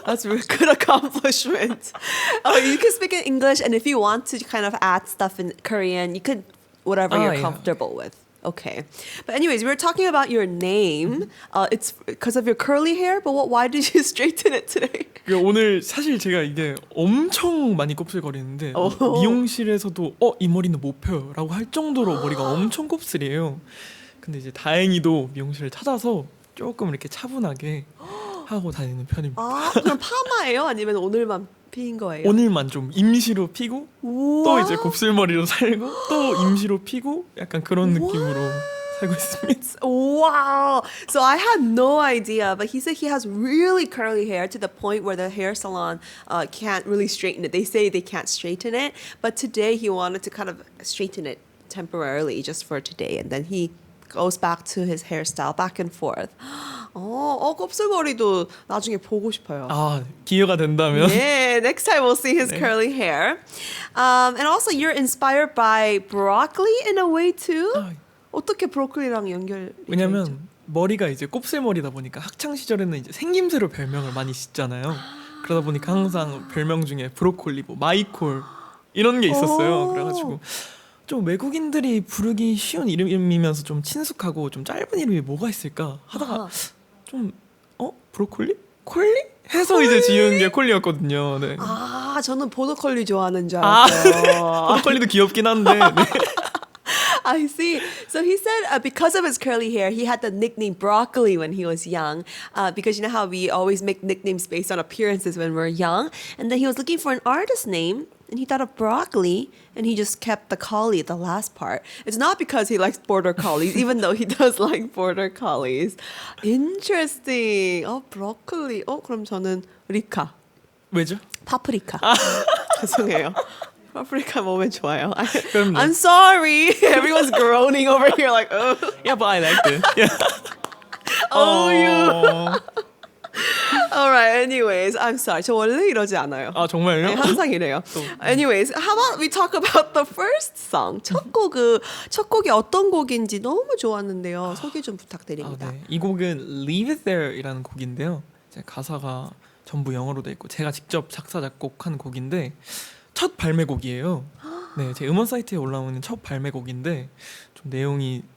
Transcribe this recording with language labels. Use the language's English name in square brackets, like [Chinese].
[English] That's a good accomplishment. You can speak in English, and if you want to kind of add stuff in Korean, you could, whatever you're comfortable with. Okay. But anyways, we were talking about your name. It's because of your curly hair, but why did you straighten it today? [Korean] 오늘 사실 제가 이게 엄청 많이 곱슬거리는데 미용실에서도 이 머리는 못 펴요 라고 할 정도로 머리가 엄청 곱슬이에요. 근데 이제 다행히도 미용실을 찾아서 조금 이렇게 차분하게 하고 다니는 편입니다. 그럼 파마예요? 아니면 오늘만 피인 거예요? 오늘만 좀 임시로 피고 또 이제 곱슬머리로 살고 또 임시로 피고 약간 그런 느낌으로 살고 있습니다. [English] Wow. So I had no idea, but he said he has really curly hair to the point where the hair salon can't really straighten it. They say they can't straighten it, but today he wanted to kind of straighten it temporarily just for today, and then he goes back to his hairstyle back and forth. [Korean] 곱슬머리도 나중에 보고 싶어요. 기회가 된다면. [English] Yeah, next time we'll see his curly hair. And also you're inspired by broccoli in a way too. [Korean] 어떻게 브로콜리랑 연결이 왜냐면 머리가 이제 곱슬머리다 보니까 학창 시절에는 이제 생김새로 별명을 많이 짓잖아요. 그러다 보니까 항상 별명 중에 브로콜리, 마이콜 이런 게 있었어요. 그래가지고 좀 외국인들이 부르기 쉬운 이름이면서 좀 친숙하고 좀 짧은 이름이 뭐가 있을까 하다가 좀 브로콜리? 콜리? 해서 이제 지은 게 콜리였거든요. 네. 저는 보더콜리 좋아하는 줄 알았어요. 보더콜리도 귀엽긴 한데. 네. [English] I see. So he said because of his curly hair, he had the nickname Broccoli when he was young. Because you know how we always make nicknames based on appearances when we're young. And then he was looking for an artist name. And he thought of broccoli, and he just kept the collie, the last part. It's not because he likes border collies, even though he does like border collies. Interesting. broccoli. [Korean] 그럼 저는 리카. 왜죠? 파프리카. 죄송해요. 파프리카 먹으면 좋아요. 그럼요. [English] I'm sorry. Everyone's groaning over here like, Yeah, but I liked it. Yeah. you. Alright, anyways, I'm sorry. [Korean] 저 원래 이러지 않아요. 정말요? 네, 항상 이래요. [English] Anyways, how about we talk about the first song? [Korean] 첫 곡이 어떤 곡인지 너무 좋았는데요. 소개 좀 부탁드립니다. 네. 이 곡은 Leave It There이라는 곡인데요. 이제 가사가 전부 영어로 돼 있고 제가 직접 작사 작곡한 곡인데 첫 발매곡이에요. 네, 제 음원 사이트에 올라오는 첫 발매곡인데 좀 내용이